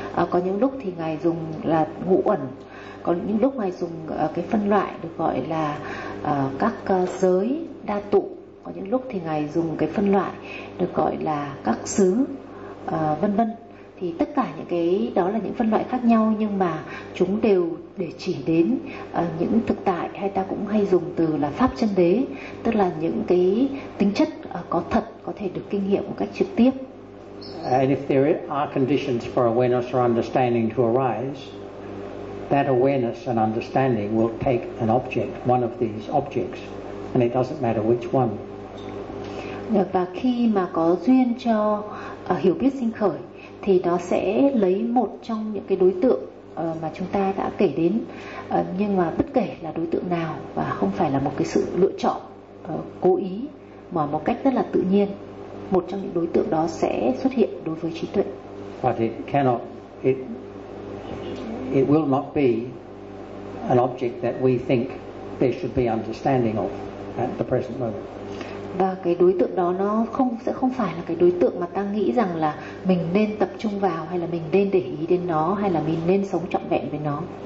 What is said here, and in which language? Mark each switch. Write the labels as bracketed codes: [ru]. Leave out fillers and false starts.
[vi] Có những lúc thì Ngài dùng là ngũ uẩn, có những lúc Ngài dùng cái phân loại được gọi là các giới đa tụ, có những lúc thì Ngài dùng cái phân loại được gọi là các xứ, vân vân. Thì tất cả những cái đó là những phân loại khác nhau, nhưng mà chúng đều để chỉ đến những thực tại, hay ta cũng hay dùng từ là pháp chân đế, tức là những cái tính chất có thật, có thể được kinh nghiệm một cách trực tiếp. [en] And if there are conditions for awareness or understanding to arise, that awareness and understanding will take an object, one of these objects, and it doesn't matter which one. [vi] Và khi mà có duyên cho hiểu biết sinh khởi, thì nó sẽ lấy một trong những cái đối tượng mà chúng ta đã kể đến, nhưng mà bất kể là đối tượng nào, và không phải là một cái sự lựa chọn cố ý, mà một cách rất là tự nhiên, một trong những đối tượng đó sẽ xuất hiện đối với trí tuệ. [en] But it will not be an object that we think there should be understanding of at the present moment. [vi] Và cái đối tượng đó nó không sẽ không phải là cái đối tượng mà ta nghĩ rằng là mình nên tập trung vào, hay là mình nên để ý đến nó, hay là mình nên sống trọn vẹn với nó.